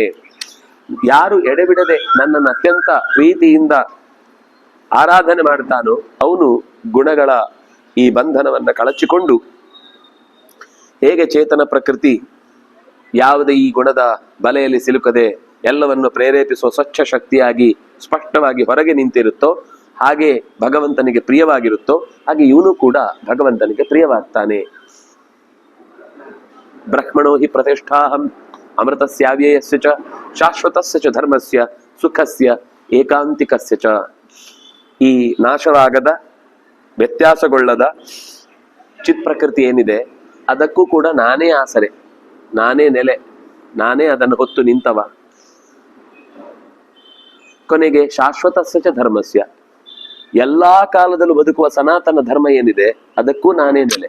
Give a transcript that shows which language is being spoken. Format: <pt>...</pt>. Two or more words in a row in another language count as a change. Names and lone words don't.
<kn>ಯಾರು ಎಡೆಬಿಡದೆ ನನ್ನನ್ನು ಅತ್ಯಂತ ಪ್ರೀತಿಯಿಂದ ಆರಾಧನೆ ಮಾಡ್ತಾನೋ ಅವನು ಗುಣಗಳ ಈ ಬಂಧನವನ್ನ ಕಳಚಿಕೊಂಡು, ಹೇಗೆ ಚೇತನ ಪ್ರಕೃತಿ ಯಾವುದೇ ಈ ಗುಣದ ಬಲೆಯಲ್ಲಿ ಸಿಲುಕದೆ ಎಲ್ಲವನ್ನು ಪ್ರೇರೇಪಿಸುವ ಸ್ವಚ್ಛ ಶಕ್ತಿಯಾಗಿ ಸ್ಪಷ್ಟವಾಗಿ ಹೊರಗೆ ನಿಂತಿರುತ್ತೋ, ಹಾಗೆ ಭಗವಂತನಿಗೆ ಪ್ರಿಯವಾಗಿರುತ್ತೋ, ಹಾಗೆ ಇವನು ಕೂಡ ಭಗವಂತನಿಗೆ ಪ್ರಿಯವಾಗ್ತಾನೆ.</kn> <sa>ಬ್ರಹ್ಮಣೋ ಹಿ ಪ್ರತಿಷ್ಠಾಹಂ ಅಮೃತಸ್ಯಾವ್ಯಯಸ್ಯ ಚ ಶಾಶ್ವತಸ್ಯ ಚ ಧರ್ಮಸ್ಯ ಸುಖಸ್ಯ ಏಕಾಂತಿಕಸ್ಯ ಚ.</sa> <kn>ಈ ನಾಶವಾಗದ, ವ್ಯತ್ಯಾಸಗೊಳ್ಳದ ಚಿತ್ ಪ್ರಕೃತಿ ಏನಿದೆ ಅದಕ್ಕೂ ಕೂಡ ನಾನೇ ಆಸರೆ, ನಾನೇ ನೆಲೆ, ನಾನೇ ಅದನ್ನು ಹೊತ್ತು ನಿಂತವ. ಕೊನೆಗೆ</kn> <sa>ಶಾಶ್ವತಸ್ಯ ಚ ಧರ್ಮಸ್ಯ,</sa> <kn>ಎಲ್ಲಾ ಕಾಲದಲ್ಲೂ ಬದುಕುವ ಸನಾತನ ಧರ್ಮ ಏನಿದೆ ಅದಕ್ಕೂ ನಾನೇ ನೆಲೆ.</kn>